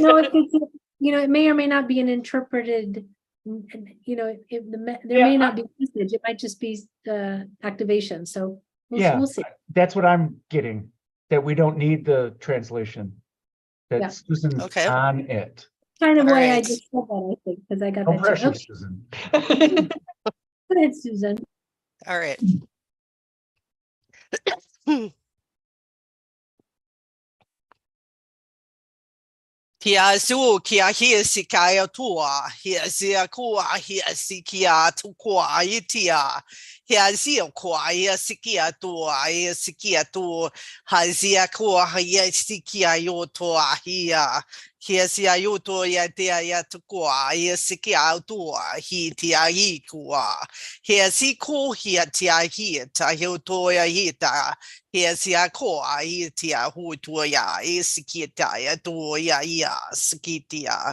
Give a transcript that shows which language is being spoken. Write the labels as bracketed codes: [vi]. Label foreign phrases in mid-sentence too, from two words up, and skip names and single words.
[en] know if it's, it may or may not be an interpreted, there may not be message, it might just be the activation, so Yeah. we'll see. That's what I'm getting, that we don't need the translation. That Yeah. Susan's Okay. on it. Kind of why I Alright. just said that, I think, because I got No that too. pressure, Okay, Susan. go ahead, Susan. All right. Kia su kia hia si kaya tua, hia sia kua, hia si kia tukua itia, hia sia kua, hia si kia tua, hia si kia tu, ha sia kua, hia si kia yo tua, hia sia yo tua, hia tia ya tukua, hia si kia tua, hi tia i kua, hia si ku, hia tia hia, ta yo tua hita, Hia sia koa I tia hutua ya I sikieta ya tuya ia sikitia.